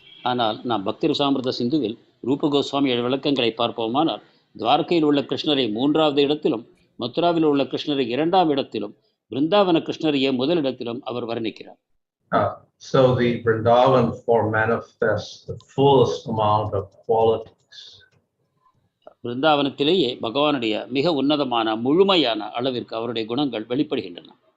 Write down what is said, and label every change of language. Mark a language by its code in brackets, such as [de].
[ta] ஆனால் நாம் பக்தி ரசாமிர்த சிந்துவில் ரூப கோஸ்வாமி விளக்கங்களை பார்ப்போமானால் துவாரகையில் உள்ள கிருஷ்ணரை 3வது இடத்திலும், மதுராவில் உள்ள கிருஷ்ணரை 2ஆம் இடத்திலும், பிருந்தாவன கிருஷ்ணரையே முதலிடத்திலும் அவர் வர்ணிக்கிறார். [en] So the Vrindavan form manifests the fullest amount of qualities. [ta] பிருந்தாவனத்திலேயே பகவானுடைய மிக உன்னதமான முழுமையான அளவிற்கு அவருடைய குணங்கள் வெளிப்படுகின்றன.